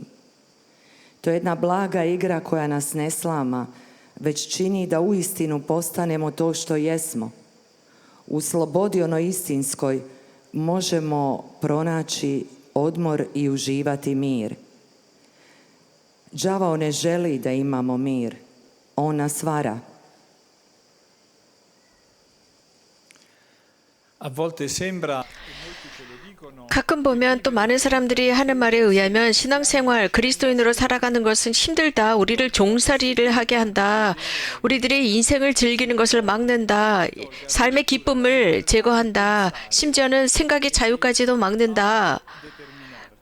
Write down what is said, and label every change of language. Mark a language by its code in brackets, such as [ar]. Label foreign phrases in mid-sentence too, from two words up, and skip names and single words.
[hr] To je jedna blaga igra koja nas ne slama, već čini da uistinu postanemo to što jesmo. U slobodi onoj istinskoj možemo pronaći odmor i uživati mir. Đavao ne želi da imamo mir, on nas vara. [it] a volte sembra [ko] 가끔 보면 또 많은 사람들이 하는 말에 의하면 신앙생활, 그리스도인으로 살아가는 것은 힘들다. 우리를 종살이를 하게 한다. 우리들의 인생을 즐기는 것을 막는다. 삶의 기쁨을 제거한다. 심지어는 생각의 자유까지도 막는다.